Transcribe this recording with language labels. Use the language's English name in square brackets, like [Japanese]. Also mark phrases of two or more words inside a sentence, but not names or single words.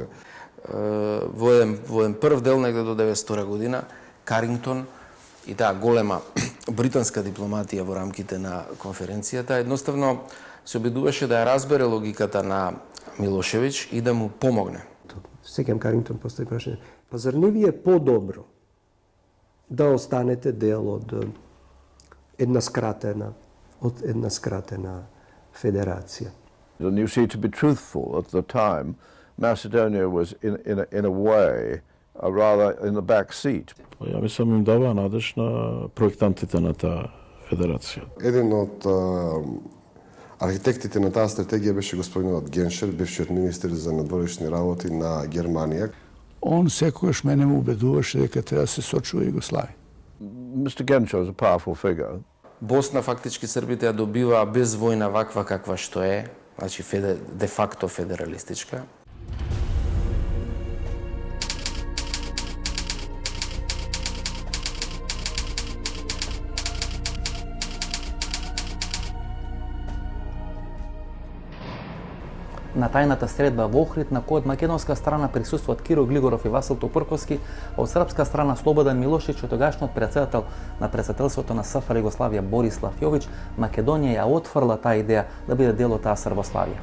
[Macedonian] Во еден прв дел, негде до 1992 година, Карингтон и таа голема британска дипломатија во рамките на конференцијата едноставно се обидуваше да ја разбере логиката на Милошевиќ и да му помогне. Секам Карингтон постои прашање. Па зар не ви е по-добро да останете дел од една скратена федерација? [English] And you see, to be truthful, at the time, Macedonia was in a way rather in the back seat. [Macedonian] Ја мислам им дава надеж на проектантите на таа федерација. Еден од архитектите на таа стратегија беше господинот Геншер, бившиот министер за надворешни работи на Германија. Он секогаш мене му убедуваше дека треба да се сочува Југославија. [English] Mr. Genscher was a powerful figure. [Macedonian] Босна фактички србите ја добива без војна ваква каква што е, значи де факто федералистичка. На тајната средба во Охрид, на кој од македонска страна присуствуваат Киро Глигоров и Васил Топурковски, а од српска страна Слободан Милошиќ, тогашниот председател на председателството на СФР Југославија Борислав Јович, Македонија ја отфрла таа идеја да биде дел од таа Србославија.